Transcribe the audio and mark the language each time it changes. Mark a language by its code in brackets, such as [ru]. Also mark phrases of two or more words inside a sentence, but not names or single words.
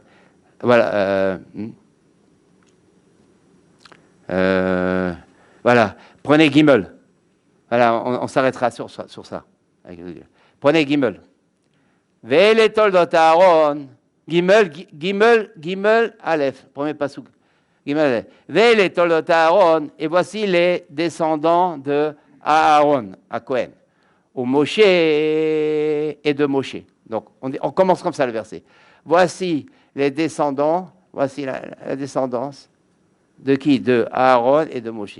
[fr] Voilà. Voilà. Prenez Gimel. Voilà, on s'arrêtera sur ça. Prenez Gimel. [he] ואלה תולדות אהרן. גימל, אלף. [fr] Premier pasouk. [he] גימל, אלף. ואלה תולדות אהרן. [fr] Et voici les descendants de Aaron, à Cohen. Au Moshe et de Moshe. Donc, on commence comme ça le verset. Voici les descendants. Voici la descendance de qui? De Aaron et de Moshe.